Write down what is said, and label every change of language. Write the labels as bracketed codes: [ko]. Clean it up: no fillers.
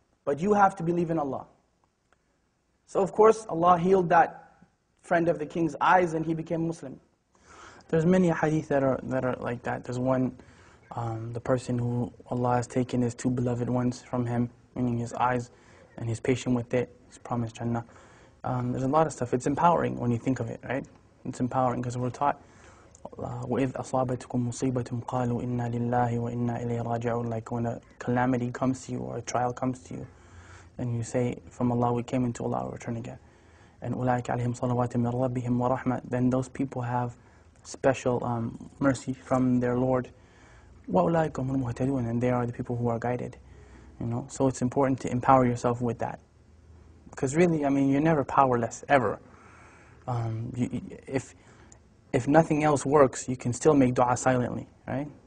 [en] But you have to believe in Allah. So of course, Allah healed that friend of the king's eyes and he became Muslim. There's many hadith that are like that. There's one, the person who Allah has taken his two beloved ones from him, meaning his eyes, and he's patient with it, he's promised Jannah. There's a lot of stuff. It's empowering when you think of it, right? It's empowering because we're taught, [ar] وَإِذْ أَصَابَتْكُمْ مُصِيبَةٌ قَالُوا إِنَّا لِلَّهِ وَإِنَّا إِلَيْهِ رَاجِعُونَ. [en] Like when a calamity comes to you or a trial comes to you, and you say, from Allah we came, into Allah we return again. And [ar] أُولَٰئِكَ عَلَيْهِمْ صَلَوَاتٍ مِّن رَبِّهِمْ وَرَحْمَةٍ. [en] Then those people have special mercy from their Lord. [ar] وَأُولَٰئِكَ هُمُ الْمُهْتَدُونَ. [en] And they are the people who are guided. You know, so it's important to empower yourself with that. Because really, I mean, you're never powerless, ever. If nothing else works, you can still make dua silently, right?